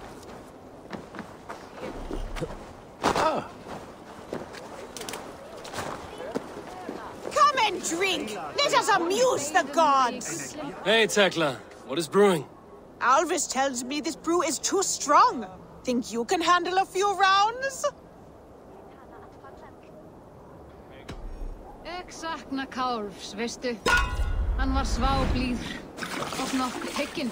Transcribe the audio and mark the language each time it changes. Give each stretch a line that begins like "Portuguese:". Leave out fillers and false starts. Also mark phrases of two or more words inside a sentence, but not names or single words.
English: Come and drink! Let us amuse the gods! Hey, Tekla. What is brewing? Alvis tells me this brew is too strong. Think you can handle a few rounds?
Icelandic: Ek sakna Kálfs, veistu. Hann var sváblíður og nokkuð tekinn.